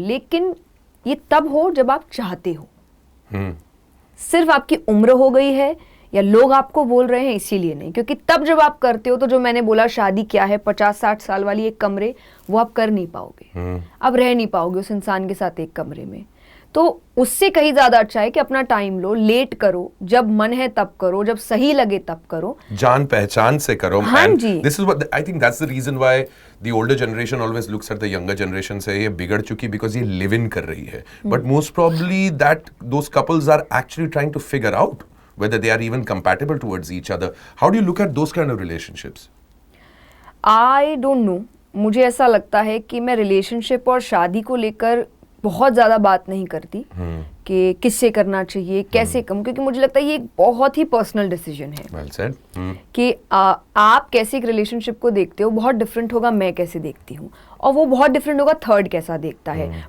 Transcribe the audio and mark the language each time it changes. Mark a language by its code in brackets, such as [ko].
[hi] लेकिन ये तब हो जब आप चाहते हो. सिर्फ आपकी उम्र हो गई है या लोग आपको बोल रहे हैं इसीलिए नहीं, क्योंकि तब जब आप करते हो तो जो मैंने बोला शादी क्या है, 50-60 साल वाली एक कमरे, वो आप कर नहीं पाओगे. आप रह नहीं पाओगे उस इंसान के साथ एक कमरे में. तो उससे कहीं ज्यादा अच्छा है कि अपना टाइम लो, लेट करो, जब मन है तब करो, जब सही लगे तब करो, जान पहचान से करो. हाँ जी. [en] This is what I think that's the reason why the older generation always looks at the younger generation [hi] से ये बिगड़ चुकी, [en] because [hi] ये live in कर रही है. [en] But most probably that those couples are actually trying to figure out whether they are even compatible towards each other. How do you look at those kind of relationships? I don't know. [hi] मुझे ऐसा लगता है कि मैं relationship और शादी को लेकर बहुत ज़्यादा बात नहीं करती कि किससे करना चाहिए, कैसे कम, क्योंकि मुझे लगता है ये एक बहुत ही पर्सनल डिसीजन है. [en] Well said. [hi] कि आप कैसे एक रिलेशनशिप को देखते हो बहुत डिफरेंट होगा मैं कैसे देखती हूँ, और वो बहुत डिफरेंट होगा थर्ड कैसा देखता है.